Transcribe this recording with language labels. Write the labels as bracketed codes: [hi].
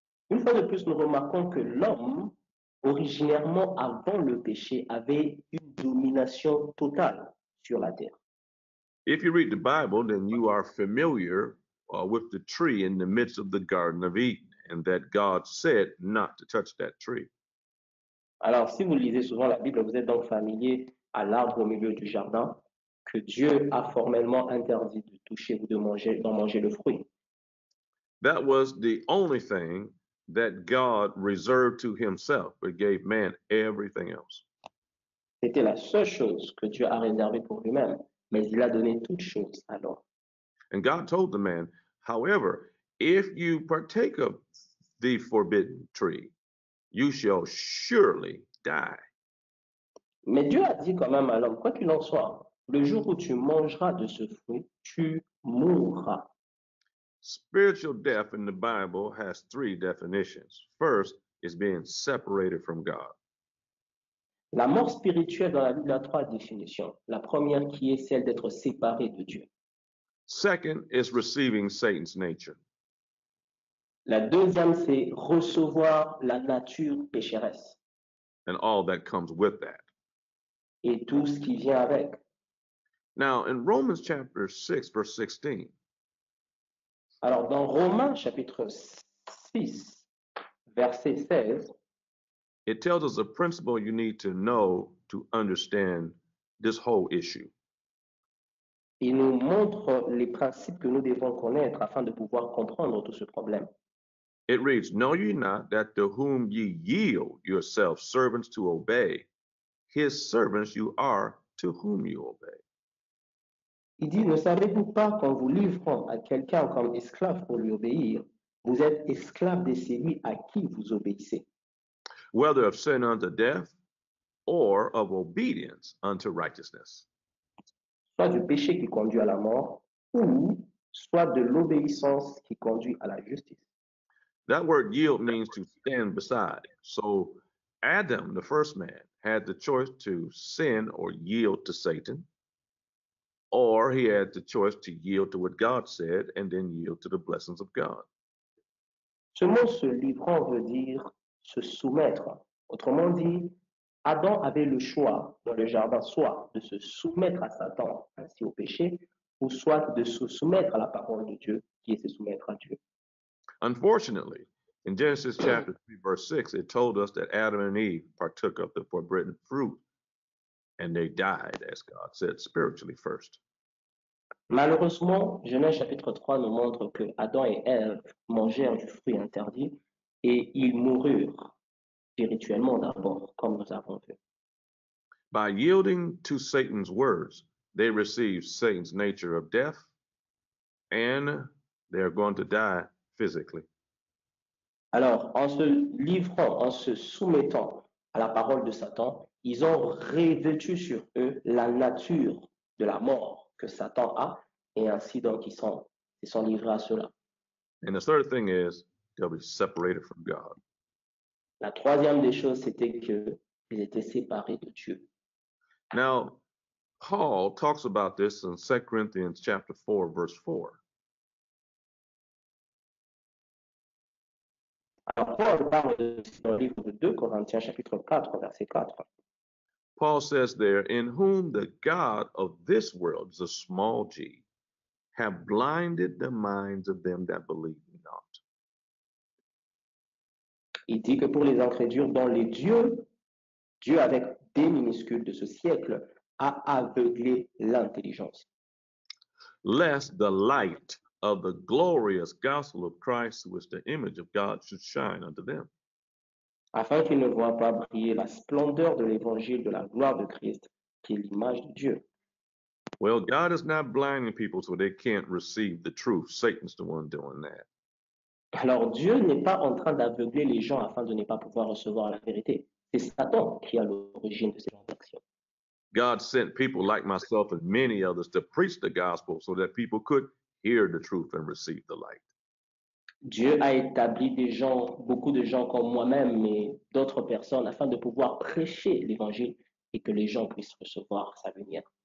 [fr] Une fois de plus, nous remarquons que l'homme, originairement avant le péché, avait une domination totale sur la terre. [en] If you read the Bible, then you are familiar with the tree in the midst of the Garden of Eden, and that God said not to touch that tree. [fr] Alors, si vous lisez souvent la Bible, vous êtes donc familier à l'arbre au milieu du jardin, que Dieu a formellement interdit de toucher ou d'en manger le fruit. [en] That was the only thing that God reserved to himself, but gave man everything else. [fr] C'était la seule chose que Dieu a réservée pour lui-même, mais il a donné toutes choses à l'homme. [en] And God told the man, however, if you partake of the forbidden tree, you shall surely die. [fr] Mais Dieu a dit quand même à l'homme, quoi qu'il en soit, le jour où tu mangeras de ce fruit, tu mourras. [en] Spiritual death in the Bible has three definitions. First is being separated from God. [fr] La mort spirituelle dans la Bible a trois définitions. La première qui est celle d'être séparé de Dieu. [en] Second is receiving Satan's nature. [fr] La deuxième, c'est recevoir la nature pécheresse [en] And all that comes with that. [fr] et tout ce qui vient avec. [en] Now, in Romans chapter 6, verse 16, [fr] Alors, dans Romains chapitre 6, verset 16, [en] it tells us a principle you need to know to understand this whole issue. [fr] il nous montre les principes que nous devons connaître afin de pouvoir comprendre tout ce problème. [en] It reads, Know ye not that to whom ye yield yourselves servants to obey, his servants you are to whom you obey. [fr] Il dit, ne savez-vous pas qu'en vous livrant à quelqu'un comme esclave pour lui obéir, vous êtes esclave de celui à qui vous obéissez, [en] Whether of sin unto death or of obedience unto righteousness. [fr] soit du péché qui conduit à la mort, ou soit de l'obéissance qui conduit à la justice. [en] That word yield means to stand beside. So Adam, the first man, had the choice to sin or yield to Satan, or he had the choice to yield to what God said and then yield to the blessings of God. [fr] Ce mot se livrant veut dire se soumettre. Autrement dit, Adam avait le choix dans le jardin soit de se soumettre à Satan, ainsi au péché, ou soit de se soumettre à la parole de Dieu, qui est se soumettre à Dieu. [en] Unfortunately, in Genesis chapter 3, verse 6, it told us that Adam and Eve partook of the forbidden fruit and they died, as God said, spiritually first. [fr] Malheureusement, Genèse chapitre 3 nous montre que Adam et Ève mangèrent du fruit interdit et ils moururent spirituellement d'abord, comme nous avons vu. [en] By yielding to Satan's words, they received Satan's nature of death and they're going to die physically. [fr] Alors, en se livrant, en se soumettant à la parole de Satan, ils ont revêtu sur eux la nature de la mort que Satan a, et ainsi donc ils sont livrés à cela. [en] And the third thing is they'll be separated from God. [fr] La troisième des choses, c'était qu'ils étaient séparés de Dieu. [en] Now, Paul talks about this in 2 Corinthians chapter 4, verse 4. [fr] Alors, Paul parle dans le livre de 2 Corinthiens, chapitre 4, verset 4. [en] Paul says there, in whom the God of this world is a small g, have blinded the minds of them that believe not. [fr] Il dit que pour les incrédules, dont les dieux, Dieu avec D minuscules de ce siècle, a aveuglé l'intelligence. [en] Lest the light of the glorious gospel of Christ, who is the image of God, should shine unto them. [fr] Afin qu'ils ne voient pas briller la splendeur de l'évangile de la gloire de Christ, qui est l'image de Dieu. [en] Well, God is not blinding people so they can't receive the truth. Satan's the one doing that. [fr] Alors Dieu n'est pas en train d'aveugler les gens afin de ne pas pouvoir recevoir la vérité. C'est Satan qui est à l'origine de ces actions. [en] God sent people like myself and many others to preach the gospel so that people could hear the truth and receive the light. [fr] Dieu a établi des gens, beaucoup de gens comme moi-même et d'autres personnes afin de pouvoir prêcher l'évangile et que les gens puissent recevoir sa lumière.